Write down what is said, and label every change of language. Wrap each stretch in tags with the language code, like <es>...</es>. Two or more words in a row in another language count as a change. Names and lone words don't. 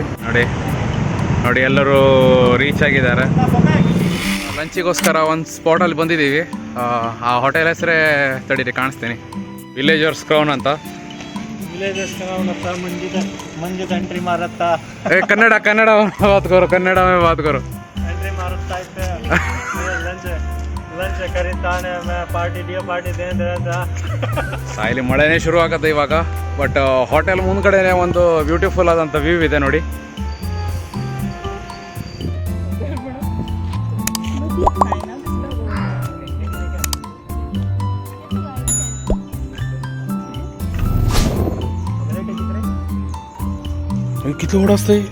<kn>ನೋಡಿ ಎಲ್ಲರೂ ರೀಚ್ ಆಗಿದ್ದಾರೆ. ಲಂಚಿಗೋಸ್ಕರ ಒಂದು ಸ್ಪಾಟಲ್ಲಿ ಬಂದಿದ್ದೀವಿ. ಆ ಹೋಟೆಲ್ ಹೆಸರೇ ತಡೀರಿ ಕಾಣಿಸ್ತೀನಿ, ವಿಲೇಜರ್ಸ್ ಕ್ರೌನ್ ಅಂತ. ವಿಲೇಜರ್ಸ್ ಕ್ರೌನ್ ಅಂತ ಮಂಜದ ಎಂಟ್ರಿ ಮಾರತ್ತಾ</kn> <hi>ಕನ್ನಡ ಕನ್ನಡ बात करो, कन्नड़ में बात करो.</hi> <kn>ಎಂಟ್ರಿ ಮಾರುತ್ತಾ ಇದ್ದೆ. ಲಂಚ್ ಕರೀತಾನೆ,</kn> <hi>पार्टी दे</hi> <kn>ಅಂತ. ಇಲ್ಲಿ ಮಳೆನೇ ಶುರು ಆಗತ್ತೆ ಇವಾಗ. ಬಟ್ ಹೋಟೆಲ್ ಮುಂದ್ಗಡೆನೆ ಒಂದು ಬ್ಯೂಟಿಫುಲ್ ಆದಂಥ ವ್ಯೂ ಇದೆ ನೋಡಿ.</kn> <mr>किती ओढ</mr>